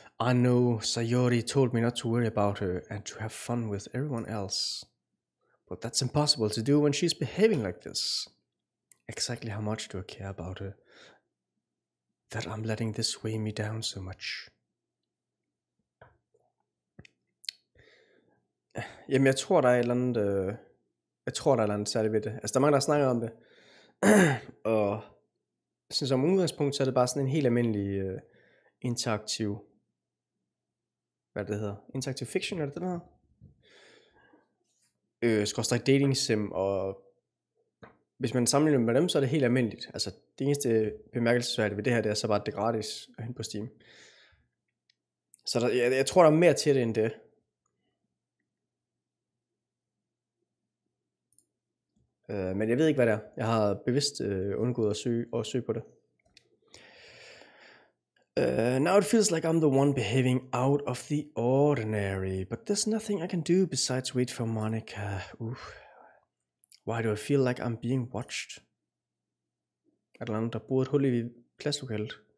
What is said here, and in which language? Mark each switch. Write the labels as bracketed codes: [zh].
[en] I know Sayori told me not to worry about her and to have fun with everyone else. But that's impossible to do when she's behaving like this. Exactly how much do I care about her? That I'm letting this weigh me down so much. [da] Jamen jeg tror der er et eller andet særligt ved det. Altså der er mange der snakker om det. Og jeg synes som udgangspunkt så er det bare sådan en helt almindelig interaktiv, hvad det hedder, interaktiv fiction, er det der hedder? Skorstræk dating sim, og hvis man sammenligner med dem, så er det helt almindeligt. Altså det eneste bemærkelsesværdige ved det her, det er så bare, at det er gratis at hente på Steam. Så der, jeg tror der er mere til det end det. Men jeg ved ikke hvad det er. Jeg har bevidst undgået at søge på det. [en] Now it feels like I'm the one behaving out of the ordinary, but there's nothing I can do besides wait for Monica. Why do I feel like I'm being watched? [da] Er der nogen, der bruger et hul i klasselokalet?